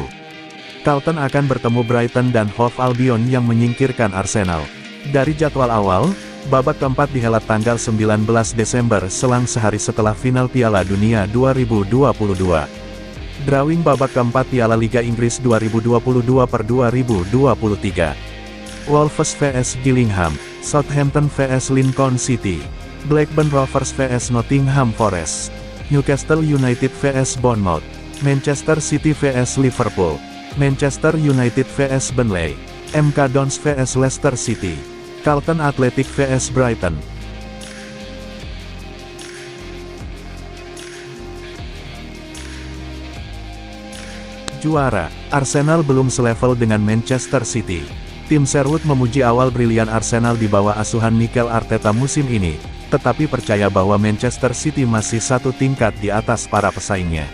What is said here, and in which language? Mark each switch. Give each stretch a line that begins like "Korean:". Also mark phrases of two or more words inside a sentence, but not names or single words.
Indonesian: Carlton akan bertemu Brighton dan Hove Albion yang menyingkirkan Arsenal. Dari jadwal awal, babak keempat dihelat tanggal 19 Desember selang sehari setelah final Piala Dunia 2022. Drawing babak keempat Piala Liga Inggris 2022/2023. Wolves vs Gillingham, Southampton vs Lincoln City, Blackburn Rovers vs Nottingham Forest, Newcastle United vs Bournemouth, Manchester City vs Liverpool, Manchester United vs Burnley, MK Dons vs Leicester City, Charlton Athletic vs Brighton. Juara, Arsenal belum selevel dengan Manchester City. Tim Sherwood memuji awal brilian Arsenal di bawah asuhan Mikel Arteta musim ini, tetapi percaya bahwa Manchester City masih satu tingkat di atas para pesaingnya.